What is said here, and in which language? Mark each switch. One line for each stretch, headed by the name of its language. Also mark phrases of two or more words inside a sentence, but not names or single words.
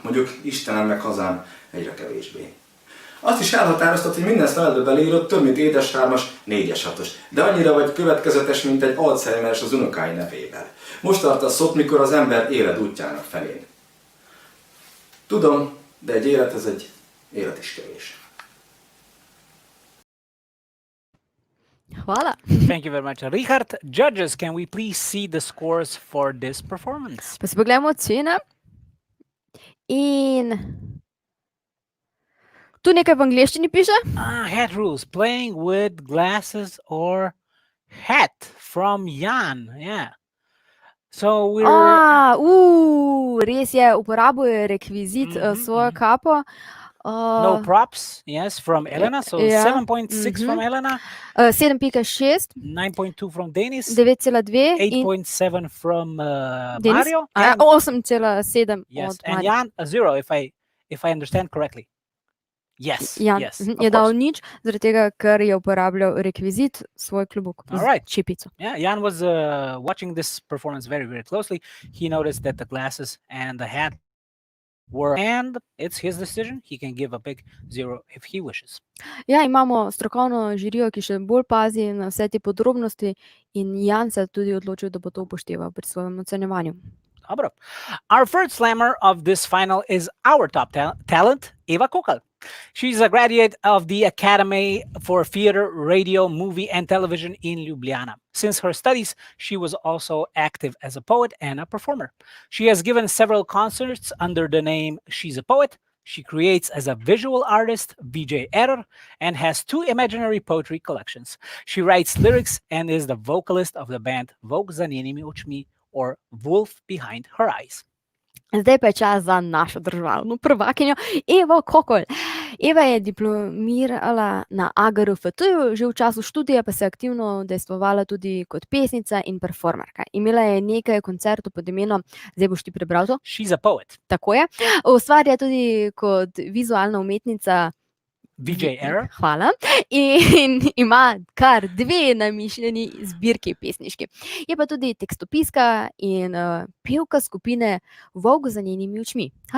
Hungarian: Mondjuk Istenem meg hazám egyre kevésbé. Azt is elhatároztat, hogy minden szlájdbe beleírod több, mint édes 3-as, 4-es 6-os. De annyira vagy következetes, mint egy Alzheimer-es az unokái nevével. Most tartasz ott, mikor az ember élet útjának felén. Tudom, de egy élethez egy élet is kevés.
Slovenian: Hvala.
English: Thank you very much. Richárd, judges, can we please see the scores for this performance?
Slovenian: Pa si pogledamo ocene. In tu nekaj v angleščini piše.
English: Hat rules. Playing with glasses or hat from Jan. Yeah. So we're...
Slovenian: Res je, uporabil je rekvizit svojo kapo.
English: No props, yes, from Elena. So 7.6 from Elena. 7.6. 9.2 from Denis. 9.2. 8.7 from Denis? Mario. 8.7 Yes,
Slovenian: od
English: and
Slovenian: Marija.
English: Jan a 0, if I understand correctly. Yes,
Slovenian: Jan
English: yes.
Slovenian: je
English: of
Slovenian: dal
English: course.
Slovenian: nič, zaradi tega, ker je uporabljal rekvizit svoj klobuk
English: All right.
Slovenian: z čipico.
English: Yeah, Jan was watching this performance very, very closely. He noticed that the glasses and the hat were, and it's his decision. He can give a big 0 if he wishes.
Slovenian: Ja, imamo strokovno žirijo, ki še bolj pazi na vse te podrobnosti in Jan se je tudi odločil, da bo to upošteval pri svojem ocenjevanju. Dobro.
English: Our third slammer of this final is our top talent, Eva Kokalj. She's a graduate of the Academy for Theater, Radio, Movie, and Television in Ljubljana. Since her studies, she was also active as a poet and a performer. She has given several concerts under the name She's a Poet. She creates as a visual artist, VJ Error, and has 2 imaginary poetry collections. She writes lyrics and is the vocalist of the band Volk za njenimi očmi, or Wolf Behind Her Eyes.
Slovenian: Zdaj pa je čas za našo državno prvakinjo Evo Kokalj. Eva je diplomirala na AGRFT-ju, že v času študija pa se je aktivno udejstvovala tudi kot pesnica in performerka. Imela je nekaj koncertov pod imenom, zdaj boš ti prebral to? She's a Poet. Tako je. Ustvarja tudi kot vizualna umetnica. VJ Error. Hvala. In ima kar 2 namišljeni zbirki pesniški. Je pa tudi tekstopiska in pevka skupine Volk za njenimi očmi.